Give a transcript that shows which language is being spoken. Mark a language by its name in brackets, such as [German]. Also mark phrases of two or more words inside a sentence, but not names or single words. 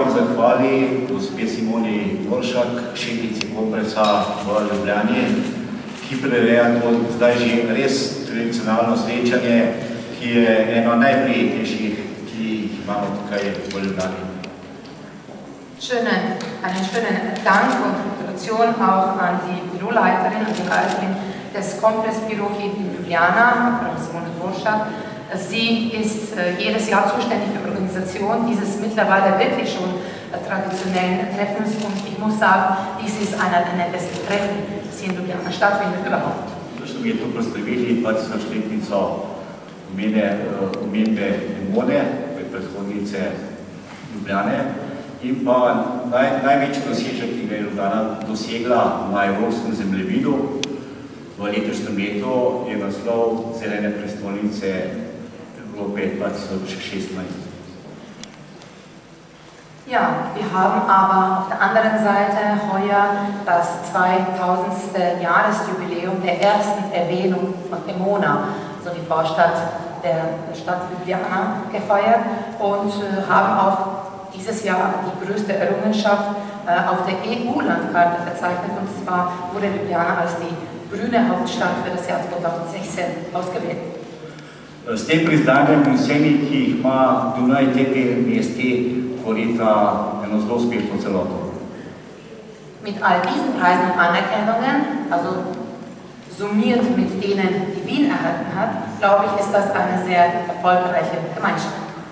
[Slovenian] zahvali gospe Simoni Dvoršak, šefici Kompresa v Ljubljani, ki prireja to zdaj že res tradicionalno srečanje, ki je eno najprijetnejših, ki jih imamo tukaj v Ljubljani. [German] Einen schönen Dank und Gratulation auch an die Büroleiterin und die Leiterin des Kompress-Büros hier in Ljubljana, Frau Simone Dvoršak. Sie ist jedes Jahr zuständig für die Organisation dieses mittlerweile wirklich schon traditionellen Treffens und ich muss sagen, dies ist einer der nettesten Treffen, das hier in Ljubljana stattfindet überhaupt. [Slovenian] So smo to predstavili 20-letnico omembe Emone, predhodnice Ljubljane, in pa največji dosežek, ki ga je Ljubljana dosegla na evropskem zemljevidu v letošnjem letu, je naslov Zelene prestolnice Evrope 2016. [German] Ja, wir haben aber auf der anderen Seite heuer das 2000. Jahresjubiläum der ersten Erwähnung von Emona, also die Vorstadt der Stadt Ljubljana, gefeiert und haben auch dieses Jahr die größte Errungenschaft auf der EU-Landkarte verzeichnet, und zwar wurde Ljubljana als die grüne Hauptstadt für das Jahr 2016 ausgewählt. [Slovenian] S tem priznanjem in vsemi, ki jih ima Dunaj te mesti, tvorita eno zelo uspešno celoto. [German] Mit all diesen Preisen und Anerkennungen, also summiert mit denen, die Wien erhalten hat, glaube ich, ist das eine sehr erfolgreiche Gemeinschaft.